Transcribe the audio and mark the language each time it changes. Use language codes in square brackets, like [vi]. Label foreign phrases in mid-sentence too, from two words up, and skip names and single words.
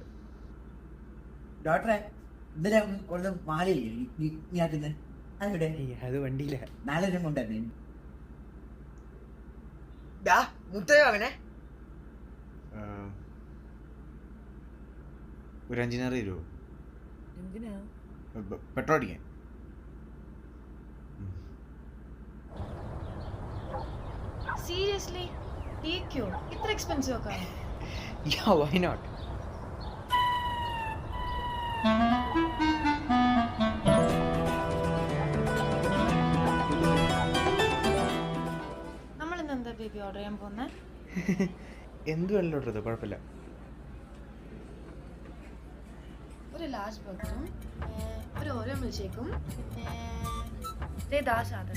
[ml] ഡോക്ടറെ ഇന്നലെ കുറച്ച് മാലയില്ലേ അതെവിടെ? അത് വണ്ടിയില്ല. നാളെ കൊണ്ടുവരണേ. അവനെ ഒരു 5 തരുമോ? പെട്രോൾ അടിക്കാൻ. [en] Seriously? [hi] ये क्यों? इतना एक्सपेंसिव होगा? [en] Yeah, why not? [ml] നമ്മൾ ഇന്ന് എന്താ ബേബി ഓർഡർ ചെയ്യാൻ പോകുന്നെ? എന്ത് വേണം ഓർഡർ ചെയ്തോ, കുഴപ്പമില്ല. ഒരു [en] large burger [ml] ഒരു ഓരോ മിൽഷേക്കും ദേ 10 സാധനം.